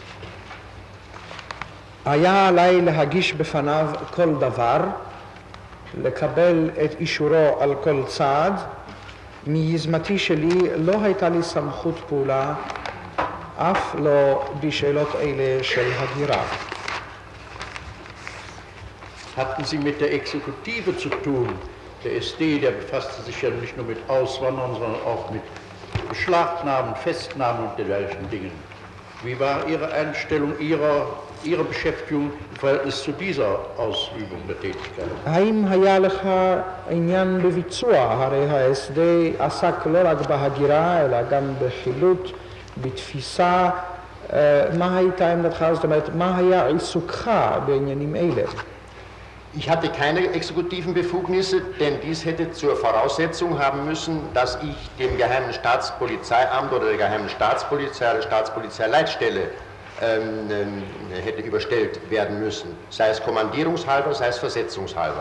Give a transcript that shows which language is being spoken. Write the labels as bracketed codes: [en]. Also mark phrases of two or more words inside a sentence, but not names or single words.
[he] היה עליי להגיש בפניו כל דבר, לקבל את אישורו על כל צעד. מיזמתי שלי לא הייתה לי סמכות פעולה, אף לא בשאלות אלה של הגירה. [de] Hatten Sie mit der Exekutive zu tun? Der SD, der befasste sich ja nicht nur mit Auswandern, sondern auch mit Beschlagnahmen, Festnahmen und dergleichen Dingen. Wie war Ihre Einstellung, Ihre Beschäftigung im Verhältnis zu dieser Ausübung der Tätigkeit? [he] האם היה לך עניין בביצוע? הרי ה-SD עסק לא רק בהגירה, אלא גם בחילוט, בתפיסה. מה הייתה עמדתך? זאת אומרת, מה היה עיסוקך בעניינים אלה? [de] Ich hatte keine exekutiven Befugnisse, denn dies hätte zur Voraussetzung haben müssen, dass ich dem Geheimen Staatspolizeiamt oder der Geheimen Staatspolizei oder Staatspolizeileitstelle hätte überstellt werden müssen, sei es kommandierungshalber, sei es versetzungshalber.